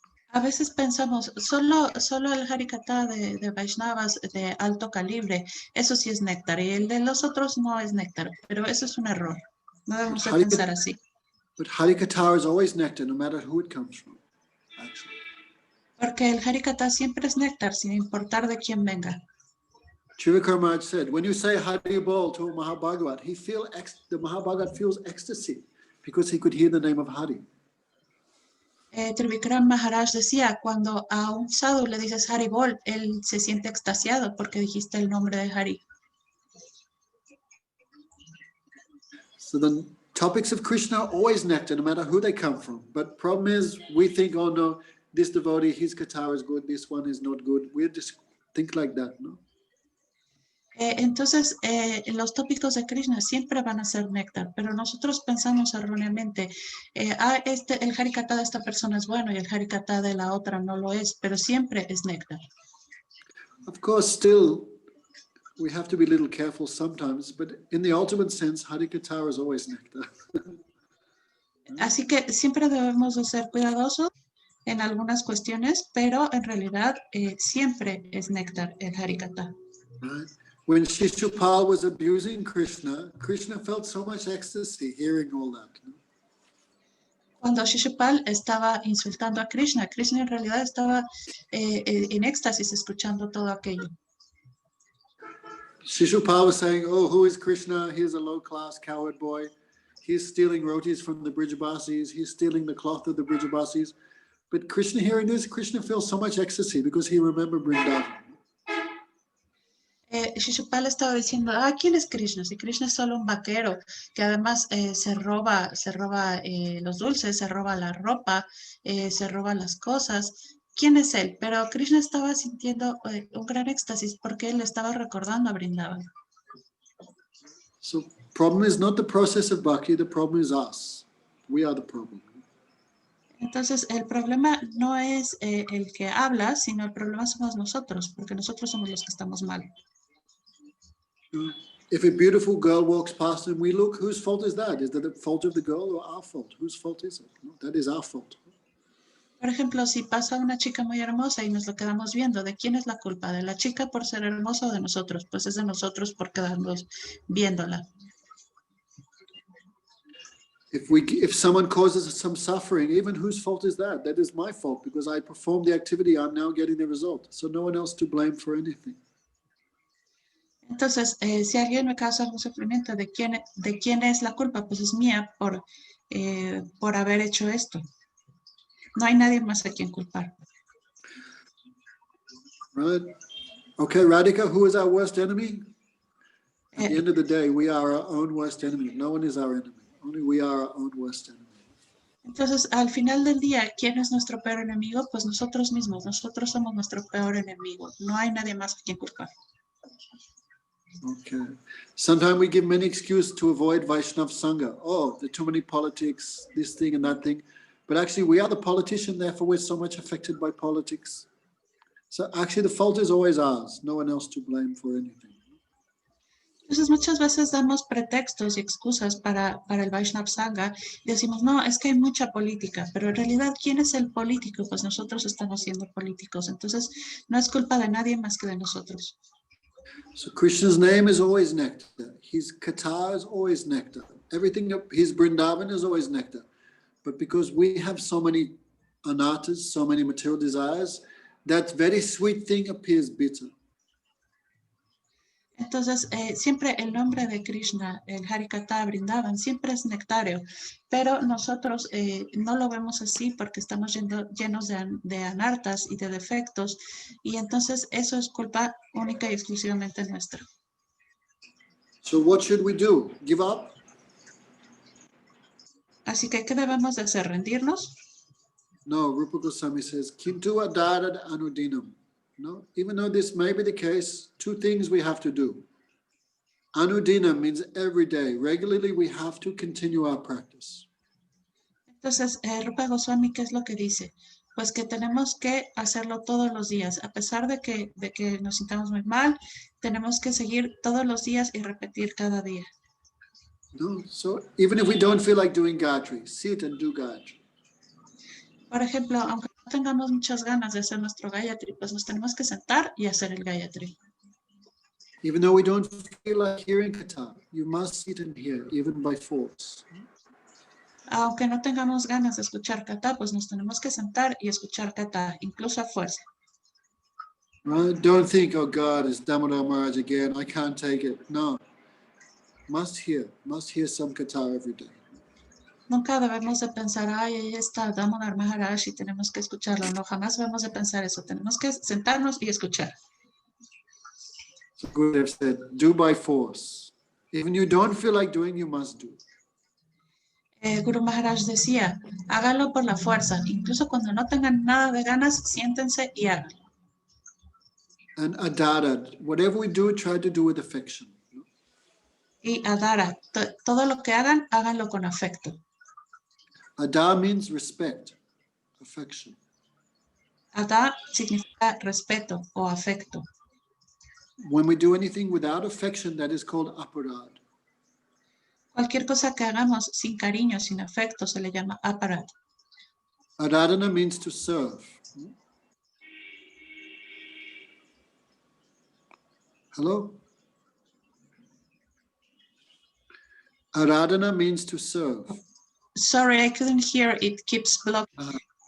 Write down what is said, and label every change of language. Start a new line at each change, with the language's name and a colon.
Spanish: A veces pensamos, solo el Harikatha de Vaishnavas de alto calibre, eso sí es néctar, y el de los otros no es néctar, pero eso es un error. No debemos de pensar así.
English: But Harikatha is always nectar, no matter who it comes from, actually.
Spanish: Porque el Harikatha siempre es néctar, sin importar de quién venga.
English: Chivikar Maharaj said, when you say Hari Bol to a Mahabhagavat, the Mahabhagavat feels ecstasy because he could hear the name of Hari.
Spanish: Trivikram Maharaj decía, cuando a un sadhu le dices Hari Bol, él se siente extasiado porque dijiste el nombre de Hari.
English: So the topics of Krishna are always nectar, no matter who they come from. But problem is, we think, oh no, this devotee, his katha is good, this one is not good. We just think like that, no?
Spanish: Entonces, los tópicos de Krishna siempre van a ser néctar, pero nosotros pensamos erróneamente, el Harikatha de esta persona es bueno y el Harikatha de la otra no lo es, pero siempre es néctar.
English: Of course, still, we have to be a little careful sometimes, but in the ultimate sense, Harikatha is always nectar.
Spanish: Así que siempre debemos de ser cuidadosos en algunas cuestiones, pero en realidad siempre es néctar el Harikatha.
English: Right? When Shishupal was abusing Krishna, Krishna felt so much ecstasy hearing all that. No?
Spanish: Cuando Shishupal estaba insultando a Krishna, Krishna en realidad estaba en éxtasis escuchando todo aquello.
English: Shishupal was saying, oh, who is Krishna? He's a low-class coward boy. He's stealing rotis from the Brijabasis. He's stealing the cloth of the Brijabasis. But Krishna hearing this, Krishna feels so much ecstasy because he remembered Vrindavan.
Spanish: Shishupal estaba diciendo, ¿quién es Krishna? Si Krishna es solo un vaquero que además se roba los dulces, se roba la ropa, se roba las cosas. ¿Quién es él? Pero Krishna estaba sintiendo un gran éxtasis porque él estaba recordando a Vrindavan.
English: So problem is not the process of bhakti, the problem is us. We are the problem.
Spanish: Entonces, el problema no es el que habla, sino el problema somos nosotros, porque nosotros somos los que estamos mal.
English: If a beautiful girl walks past and we look, whose fault is that? Is that the fault of the girl or our fault? Whose fault is it? No, that is our fault.
Spanish: Por ejemplo, si pasa una chica muy hermosa y nos lo quedamos viendo, ¿de quién es la culpa? ¿De la chica por ser hermosa o de nosotros? Pues es de nosotros por quedarnos viéndola.
English: If someone causes us some suffering, even whose fault is that? That is my fault because I performed the activity, I'm now getting the result. So no one else to blame for anything.
Spanish: Entonces, si alguien me causa algún sufrimiento, ¿de quién es la culpa? Pues es mía por haber hecho esto. No hay nadie más a quien culpar.
English: Right? Okay, Radhika, who is our worst enemy? At the end of the day, we are our own worst enemy. No one is our enemy. Only we are our own worst enemy.
Spanish: Entonces, al final del día, ¿quién es nuestro peor enemigo? Pues nosotros mismos. Nosotros somos nuestro peor enemigo. No hay nadie más a quien culpar.
English: Okay. Sometimes we give many excuses to avoid Vaishnav Sangha. Oh, there are too many politics, this thing and that thing. But actually, we are the politician, therefore we're so much affected by politics. So actually, the fault is always ours. No one else to blame for anything.
Spanish: Entonces, muchas veces damos pretextos y excusas para el Vaishnav Sangha y decimos, no, es que hay mucha política, pero en realidad, ¿quién es el político? Pues nosotros estamos siendo políticos. Entonces, no es culpa de nadie más que de nosotros.
English: So Krishna's name is always nectar. His katha is always nectar. Everything, his Vrindavan is always nectar. But because we have so many anarthas, so many material desires, that very sweet thing appears bitter.
Spanish: Entonces, siempre el nombre de Krishna, el Harikatha Vrindavan, siempre es nectario, pero nosotros no lo vemos así porque estamos llenos de anartas y de defectos, y entonces eso es culpa única y exclusivamente nuestra.
English: So what should we do? Give up?
Spanish: Así que, ¿qué debemos de hacer? ¿Rendirnos?
English: No, Rupa Goswami says,
Sanskrit: Kintu adarad anudinam.
English: No, even though this may be the case, two things we have to do. Anudinam means every day. Regularly, we have to continue our practice.
Spanish: Entonces, Rupa Goswami, ¿qué es lo que dice? Pues que tenemos que hacerlo todos los días. A pesar de que nos sintamos muy mal, tenemos que seguir todos los días y repetir cada día.
English: No, so even if we don't feel like doing Gayatri, sit and do Gayatri.
Spanish: Por ejemplo, aunque no tengamos muchas ganas de hacer nuestro Gayatri, pues nos tenemos que sentar y hacer el Gayatri.
English: Even though we don't feel like hearing Katha, you must sit and hear, even by force.
Spanish: Aunque no tengamos ganas de escuchar Katha, pues nos tenemos que sentar y escuchar Katha, incluso a fuerza.
English: Right? Don't think, oh God, it's Damodar Maharaj again, I can't take it. No. Must hear some Katha every day.
Spanish: Nunca debemos de pensar, ay, ahí está Damodar Maharaj y tenemos que escucharlo. No, jamás debemos de pensar eso. Tenemos que sentarnos y escuchar.
English: So Gurudev said, do by force. Even you don't feel like doing, you must do.
Spanish: Guru Maharaj decía, háganlo por la fuerza. Incluso cuando no tengan nada de ganas, siéntense y háganlo.
English: And adara, whatever we do, try to do with affection.
Spanish: Y adara, todo lo que hagan, háganlo con afecto.
English: Adar means respect, affection.
Spanish: Ada significa respeto o afecto.
English: When we do anything without affection, that is called aparad.
Spanish: Cualquier cosa que hagamos sin cariño, sin afecto, se le llama aparad.
English: Aradhana means to serve. Hello? Aradhana means to serve. Sorry, I couldn't hear. It keeps blocking.